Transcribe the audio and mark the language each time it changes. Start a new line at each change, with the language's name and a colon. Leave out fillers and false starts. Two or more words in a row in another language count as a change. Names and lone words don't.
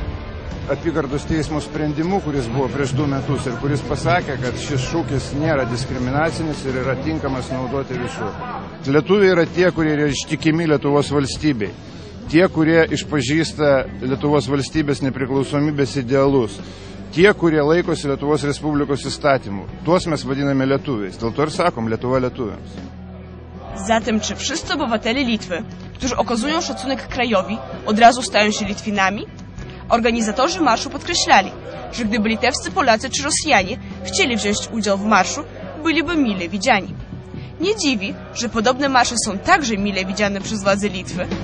Lithuanian: Apygardos teismo sprendimu, kuris buvo prieš 2 metus ir kuris pasakė, kad šis šūkis nėra diskriminacinis ir yra tinkamas naudoti visur. Lietuviai yra tie, kurie yra ištikimi Lietuvos valstybei. Tie, kurie išpažįsta Lietuvos valstybės nepriklausomybės idealus. Tie, kurie laikosi Lietuvos Respublikos įstatymų. Tuos mes vadiname lietuviais. Dėl to ir sakom Lietuva lietuviams.
Polish: Zatem czy wszyscy obywatele Litwy, którzy okazują szacunek krajowi, od razu stają się Litwinami? Organizatorzy marszu podkreślali, że gdyby litewscy Polacy czy Rosjanie chcieli wziąć udział w marszu, byliby mile widziani. Nie dziwi, że podobne marsze są także mile widziane przez władze Litwy.